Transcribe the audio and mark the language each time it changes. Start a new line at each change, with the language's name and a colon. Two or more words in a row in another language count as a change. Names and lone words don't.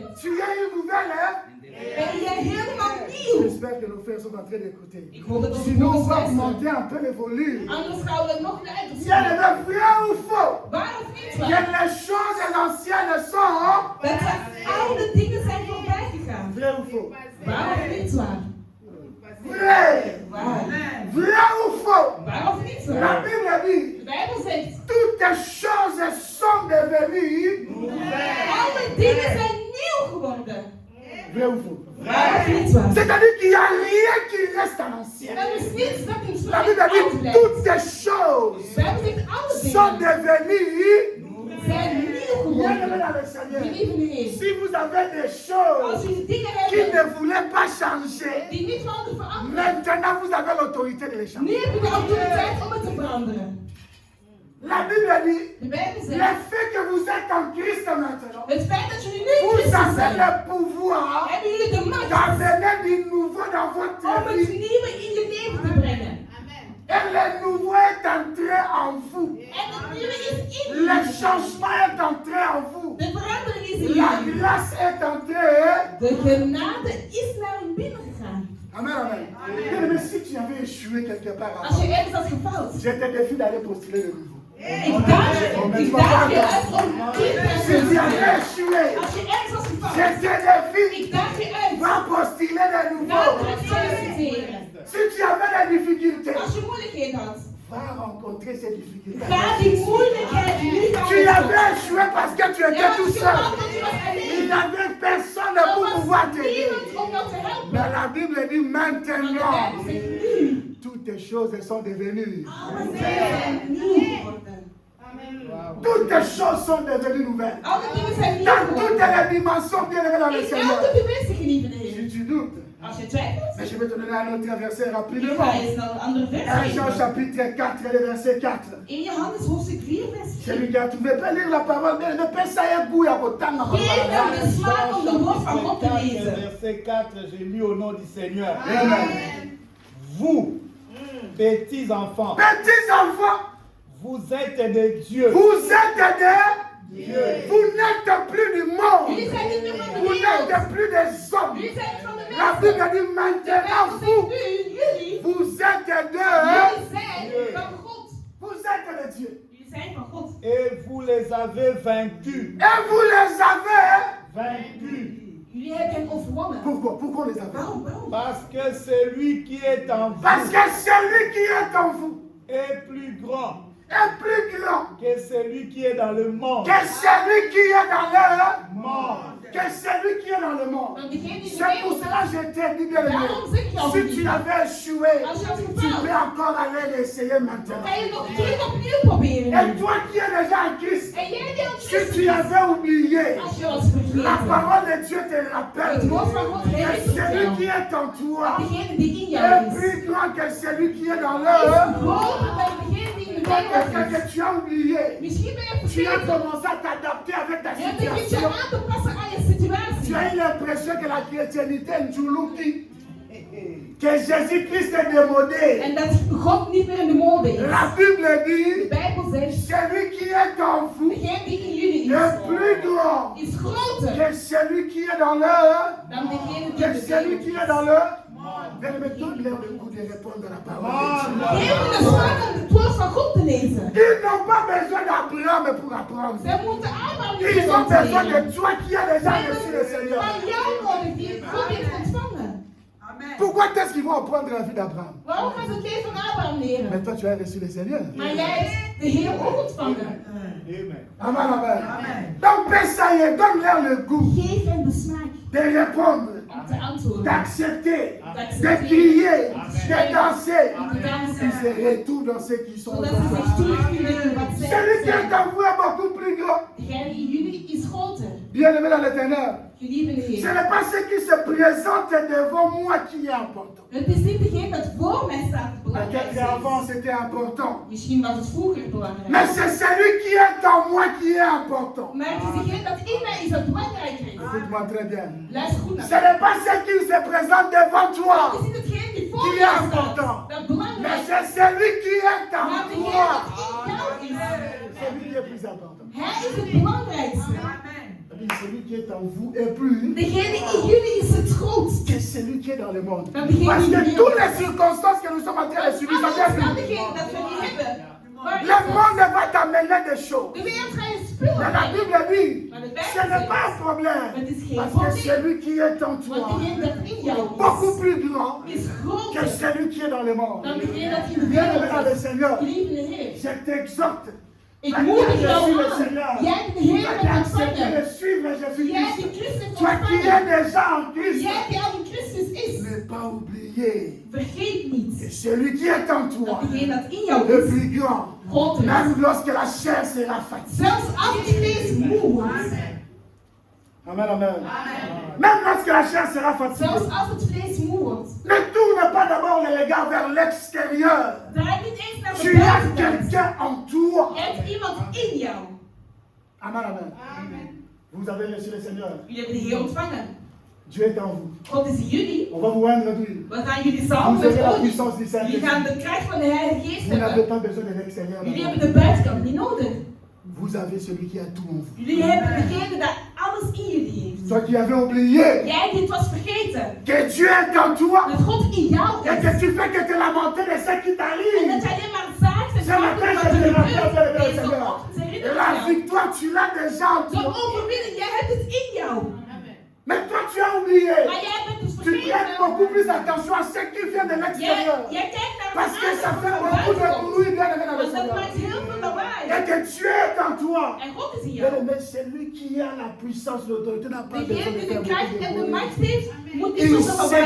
French: tu es une nouvelle, hein?
Dutch: ben je helemaal nieuw.
French: J'espère que nos frères sont en train d'écouter.
Dutch: Ik hoop dat onze
French: Sinon, on
Dutch: broeders
French: va
Dutch: luisteren.
French: augmenter un peu le volume.
Dutch: Anders gaan we nog luider
French: Bien
Dutch: zingen.
French: aimé, vrai ou faux?
Dutch: Waar of niet
French: Que
Dutch: waar?
French: les choses anciennes sont.
Dutch: Dat de oude dingen zijn voorbij gegaan.
French: Vrai ou faux?
Dutch: Waar of niet waar?
French: Vrai.
Dutch: Waar?
French: Vrai ou faux?
Dutch: Waar of niet
French: La
Dutch: waar?
French: Bible dit,
Dutch: De Bijbel zegt,
French: toutes choses sont devenues.
Dutch: alle dingen zijn nieuw geworden.
French: Vrai ou faux?
Dutch: Waar of niet waar?
French: C'est-à-dire qu'il n'y a rien qui reste à l'ancien.
Dutch: Er is niets dat in
French: La
Dutch: strijd
French: Bible dit,
Dutch: uitblijft.
French: toutes les choses
Dutch: De Bijbel zegt, alle
French: sont
Dutch: dingen
French: devenues.
Dutch: zijn nieuw
French: Bien aimé
Dutch: geworden.
French: dans le Seigneur.
Dutch: Geliefde Heer,
French: Si vous avez des
Dutch: als
French: choses
Dutch: jullie dingen
French: qui ne
Dutch: hebben
French: voulaient pas changer,
Dutch: die niet wilden veranderen,
French: maintenant vous avez l'autorité de les
Dutch: nu
French: changer.
Dutch: heb je de autoriteit om het te veranderen.
French: La Bible dit,
Dutch: De Bijbel
French: le
Dutch: zegt,
French: fait que vous êtes en Christ maintenant,
Dutch: het feit dat jullie nu in
French: vous
Dutch: Christus
French: avez
Dutch: zijn,
French: le pouvoir
Dutch: hebben jullie de macht
French: d'amener du nouveau dans
Dutch: om
French: votre
Dutch: het
French: vie.
Dutch: nieuwe in je leven te brengen.
French: Et le nouveau est entré en vous.
Dutch: En het nieuwe is in
French: Le
Dutch: je.
French: changement est entré en vous.
Dutch: De verandering is in
French: La
Dutch: je.
French: grâce est entrée.
Dutch: De genade is naar binnen gegaan.
French: Amen, amen. Bien aimé, si tu avais échoué quelque part
Dutch: Als
French: avant,
Dutch: je ergens had gefaald,
French: je te défie d'aller postuler de nouveau.
Dutch: ik daag je uit om
French: Si
Dutch: kind
French: tu
Dutch: te
French: avais
Dutch: zijn.
French: échoué,
Dutch: Als je ergens had
French: je
Dutch: gefaald,
French: te défie.
Dutch: ik daag je uit.
French: Va postuler de
Dutch: Ga
French: nouveau.
Dutch: terug solliciteren.
French: Si tu avais des difficultés,
Dutch: Als je moeilijkheden had,
French: va rencontrer ces difficultés.
Dutch: ga die moeilijkheid nu gaan
French: Tu avais échoué parce que tu étais tout seul. Il n'y avait personne pour pouvoir t'aider.
Dutch: niemand om jou te helpen.
French: Mais la Bible dit
Dutch: Maar de
French: maintenant,
Dutch: Bijbel zegt nu,
French: toutes les choses sont devenues.
Dutch: alle dingen zijn nieuw geworden.
French: Toutes les choses sont devenues nouvelles.
Dutch: Alle dingen zijn nieuw
French: Dans toutes
Dutch: geworden.
French: les dimensions, bien aimé dans le
Dutch: In
French: Seigneur.
Dutch: elke dimensie, geliefde Heer.
French: Si tu doutes,
Dutch: Als je twijfelt,
French: mais je vais te donner un autre verset
Dutch: ik
French: rapidement.
Dutch: ga je snel een andere vers
French: 1 Jean
Dutch: geven.
French: chapitre 4, le verset 4.
Dutch: In Johannes hoofdstuk 4, vers 4.
French: Celui qui a trouvé peut lire la parole, mais ne peut ça y est goût à votre temps.
Dutch: Geef hem de smaak om de woord van God te
French: 4,
Dutch: lezen.
French: verset 4, j'ai lu au nom du Seigneur. Amen. Vous, petits enfants, Petits enfants, vous êtes des dieux vous êtes des Vous n'êtes plus du monde.
Dutch: Jullie zijn niet meer van de
French: Vous
Dutch: wereld.
French: n'êtes plus des hommes.
Dutch: Jullie zijn niet van de
French: La
Dutch: mensen.
French: Bible dit
Dutch: De
French: maintenant
Dutch: Bijbel
French: vous,
Dutch: zegt nu, jullie,
French: vous êtes de,
Dutch: jullie zijn van God.
French: vous êtes de Dieu.
Dutch: Jullie zijn van God.
French: Et vous les avez vaincus. Et vous les avez. Vaincus.
Dutch: Jullie hebben hem overwonnen.
French: Pourquoi on les avez?
Dutch: Waarom?
French: Parce que celui qui est en Parce vous que celui qui est en vous est plus grand est plus grand que celui qui est dans le monde. que celui qui est dans le Monde. que celui qui est dans le monde.
Dutch: Want degene die
French: C'est pour cela que je t'ai dit bien aimé.
Dutch: Daarom zeg ik jou
French: Si
Dutch: niet.
French: tu avais échoué,
Dutch: Als je had
French: tu
Dutch: gefaald,
French: peux encore aller l'essayer maintenant.
Dutch: kan je nog terug opnieuw proberen.
French: Et toi qui es déjà en Christ,
Dutch: En jij die al
French: si
Dutch: Christus
French: tu
Dutch: bent,
French: avais oublié,
Dutch: als je was
French: la
Dutch: vergeten,
French: parole de Dieu te rappelle
Dutch: het woord van God
French: que
Dutch: herinnert
French: celui qui
Dutch: jou.
French: est en toi
Dutch: Degene die in jou
French: est
Dutch: is,
French: plus grand que celui qui est dans
Dutch: is
French: le.
Dutch: groter dan degene die in de wereld
French: Peut-être
Dutch: is.
French: que tu as oublié.
Dutch: Misschien ben je
French: Tu as
Dutch: vergeten.
French: commencé à t'adapter avec ta
Dutch: Je begint je
French: situation.
Dutch: aan te passen aan je
French: Tu
Dutch: situatie.
French: as eu l'impression que la chrétienté est Njuluki, que Jésus-Christ est démodé.
Dutch: En dat God niet meer in de mode is.
French: La Bible
Dutch: De
French: dit,
Dutch: Bijbel zegt,
French: celui qui est en vous
Dutch: degene die in jullie
French: est
Dutch: is,
French: plus grand
Dutch: is groter
French: que celui qui est dans le.
Dutch: dan degene die
French: Que
Dutch: in de
French: celui
Dutch: wereld
French: qui
Dutch: is.
French: est dans le. Mais donne-leur le coup de répondre à la parole de Dieu.
Dutch: Geef me de smaak om het woord van God te lezen.
French: Ils n'ont pas besoin d'Abraham pour apprendre.
Dutch: Zij moeten Abraham niet
French: Ils ont
Dutch: meer
French: besoin
Dutch: leren.
French: de toi qui as déjà
Dutch: Zij
French: reçu le
Dutch: hebben
French: Seigneur.
Dutch: van jou nodig die God heeft ontvangen.
French: Pourquoi est-ce qu'ils vont apprendre la vie d'Abraham?
Dutch: Waarom gaan ze het leven van Abraham leren?
French: Mais toi, tu as reçu le Seigneur.
Dutch: Maar jij hebt de Heer ook ontvangen.
French: Amen. Amen, amen. Donc, ça y est, donne-leur le goût
Dutch: Geef hem de smaak
French: de répondre,
Dutch: om te antwoorden.
French: d'accepter, de
Dutch: D'accepteren.
French: crier, de danser.
Dutch: Om te dansen.
French: Ils se retournent dans ceux qui sont
Dutch: Zodat ze zich terugvinden in wat zij
French: Celui qui est
Dutch: zijn.
French: en vous est beaucoup plus grand.
Dutch: Degene die in jullie is groter.
French: Bien-aimé dans l'éternel.
Dutch: Geliefde
French: Ce
Dutch: Heer.
French: n'est pas ce qui se présente devant moi qui est important.
Dutch: Het is niet degene dat voor mij staat het
French: Peut-être
Dutch: belangrijkste.
French: qu'avant c'était important.
Dutch: Misschien was het vroeger
French: Mais
Dutch: belangrijk.
French: c'est celui qui est en moi qui est important.
Dutch: Maar het is degene dat in mij is dat belangrijker is.
French: Écoute-moi très bien.
Dutch: Luister goed
French: Ce
Dutch: naar
French: n'est pas ce qui se présente devant
Dutch: Het
French: toi.
Dutch: is niet hetgene die voor Die mij is staat
French: important.
Dutch: dat
French: Mais
Dutch: belangrijk is.
French: c'est celui qui est en
Dutch: Maar degene
French: toi.
Dutch: dat in jou is.
French: Celui qui est plus important.
Dutch: Hij is het belangrijkste.
French: C'est-à-dire celui qui est en vous est plus
Dutch: Degene in jullie is het grootst.
French: que celui qui est dans le monde.
Dutch: Dan degene
French: Parce
Dutch: die in
French: que
Dutch: de
French: toutes
Dutch: wereld
French: les circonstances que nous sommes en train de subir, ça
Dutch: Alle
French: vient de
Dutch: omstandigheden dat we niet hebben. Waar is
French: Le
Dutch: het?
French: monde va t'amener des choses.
Dutch: De wereld gaat je spullen
French: Mais la
Dutch: brengen.
French: Bible dit,
Dutch: Maar de
French: ce n'est
Dutch: Bijbel
French: pas un
Dutch: zegt,
French: problème.
Dutch: het is geen
French: Parce que
Dutch: probleem.
French: celui qui est en
Dutch: Want
French: toi
Dutch: degene dat in jou
French: beaucoup plus grand
Dutch: is
French: que
Dutch: groter
French: celui qui est dans le monde.
Dutch: dan degene dat in de
French: Bien aimé dans le
Dutch: wereld is.
French: Seigneur,
Dutch: Geliefde Heer,
French: je t'exhorte.
Dutch: ik
French: Toi qui
Dutch: moedig
French: as
Dutch: jou
French: reçu le
Dutch: aan.
French: Seigneur,
Dutch: Jij hebt de
French: toi
Dutch: Heer
French: qui as accepté
Dutch: ontvangen.
French: de suivre
Dutch: Jij hebt
French: Jésus-Christ,
Dutch: die Christus
French: toi qui es
Dutch: ontvangen.
French: déjà en Christ,
Dutch: Jij die al in Christus is.
French: ne pas oublier
Dutch: Vergeet
French: que
Dutch: niet
French: celui qui est en toi
Dutch: dat degene dat in jou
French: est
Dutch: is
French: plus grand.
Dutch: groter is.
French: Même lorsque la chair sera fatiguée.
Dutch: Zelfs als het vlees moe wordt.
French: Amen, amen. Même lorsque la chair sera
Dutch: Zelfs
French: fatiguée.
Dutch: als het vlees moe wordt.
French: Ne tourne pas d'abord les regards vers l'extérieur.
Dutch: Draai niet eens naar
French: Tu
Dutch: de
French: as
Dutch: buitenkant.
French: quelqu'un en toi.
Dutch: Je hebt iemand in jou.
French: Amen, amen. Vous avez reçu le Seigneur.
Dutch: Jullie hebben de Heer ontvangen.
French: Dieu est en vous.
Dutch: God is in jullie.
French: On va vous rendre d'huile.
Dutch: We gaan jullie samen
French: Vous
Dutch: met
French: avez la
Dutch: olie.
French: puissance du
Dutch: Jullie
French: Saint-Esprit.
Dutch: gaan de kracht van de Heilige Geest
French: Vous n'avez
Dutch: hebben.
French: pas besoin de l'extérieur.
Dutch: Jullie
French: d'abord.
Dutch: hebben de buitenkant niet nodig.
French: Vous avez celui qui a tout en vous.
Dutch: Jullie hebben degene dat alles in jullie heeft.
French: Toi qui avais oublié
Dutch: Jij die het was vergeten.
French: que Dieu est en toi
Dutch: Dat God in jou
French: et
Dutch: is.
French: que tu fais que te lamenter de ce qui
Dutch: En dat
French: t'arrive.
Dutch: je alleen maar zaagt en
French: Ce matin,
Dutch: wat
French: je
Dutch: er
French: te rappelle,
Dutch: gebeurt.
French: Seigneur.
Dutch: Deze ochtend herinner
French: Et
Dutch: ik
French: la
Dutch: jou.
French: victoire, tu l'as déjà en
Dutch: De
French: toi.
Dutch: overwinning, jij hebt het in jou.
French: Mais toi, tu as oublié.
Dutch: Maar jij bent dus
French: Tu prêtes
Dutch: vergeten.
French: beaucoup plus attention à ce qui vient de l'extérieur.
Dutch: Jij kijkt naar
French: Parce que ça
Dutch: wat
French: fait
Dutch: er
French: beaucoup de
Dutch: buiten komt.
French: bruit, bien aimé dans le
Dutch: Want dat
French: Seigneur.
Dutch: maakt heel veel lawaai.
French: Et que Dieu est en toi.
Dutch: En God is in
French: Bien
Dutch: jou.
French: aimé, celui qui a la puissance, l'autorité n'a pas besoin
Dutch: Degene
French: de
Dutch: die
French: faire
Dutch: de
French: beaucoup
Dutch: kracht en
French: de
Dutch: de
French: bruit.
Dutch: macht heeft, moet niet
French: Il
Dutch: zoveel lawaai